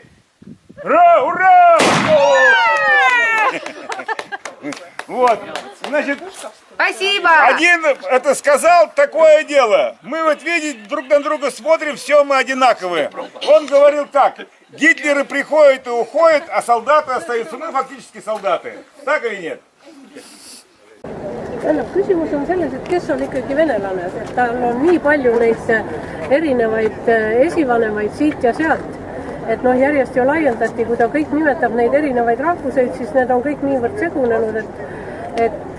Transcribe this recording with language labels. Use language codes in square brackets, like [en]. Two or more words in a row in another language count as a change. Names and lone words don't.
[ru] Ура! Ура! Вот, значит... Спасибо! Один это сказал, такое дело. Мы вот видите, друг на друга смотрим, все мы одинаковые. Он говорил так: Гитлеры приходят и уходят, а солдаты остаются. Мы фактически солдаты. Так или нет? [et] Küsimus on selles, et kes on ikkagi venelane, et tal on nii palju neid erinevaid esivanemaid siit ja sealt. Et noh, järjest ju laiendati, kui ta kõik nimetab neid erinevaid rahvuseid, siis need on kõik niivõrd segunenud, et